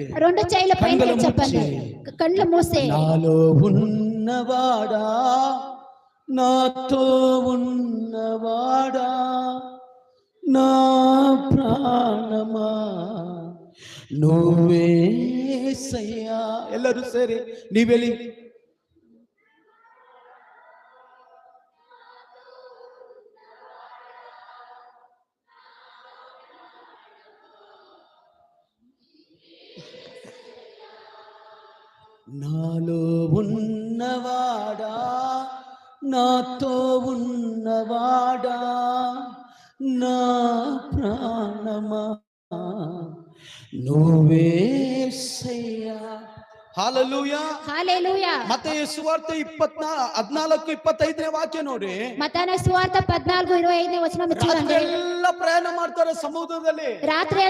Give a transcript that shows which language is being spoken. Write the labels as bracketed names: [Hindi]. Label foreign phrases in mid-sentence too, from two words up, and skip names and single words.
[Telugu] రెండు చేతుల పైన చెప్పండి. కళ్ళు మూసే. నాలో ఉన్నవాడా, నాతో ఉన్నవాడా, నా ప్రాణమా నువ్వేసయ్యా. [Kannada] ಎಲ್ಲರೂ ಸೇರಿ ನೀವೆಲ್ಲಿ [Telugu] నాలో ఉన్నవాడా, నాతో ఉన్నవాడా, నా ప్రాణమా నువ్వేసయ్యా. హల్లెలూయా హల్లెలూయా. [Kannada] ಮತ್ತಾಯ ಸುವಾರ್ತೆ 14:25 ವಾಕ್ಯ ನೋಡಿ. ಮತ್ತಾಯ ಸುವಾರ್ತೆ 14:25 ವಚನ ಮುಚ್ಚಿ ಎಲ್ಲ ಪ್ರಯಾಣ ಮಾಡ್ತಾರೆ ಸಮುದ್ರದಲ್ಲಿ. ರಾತ್ರಿ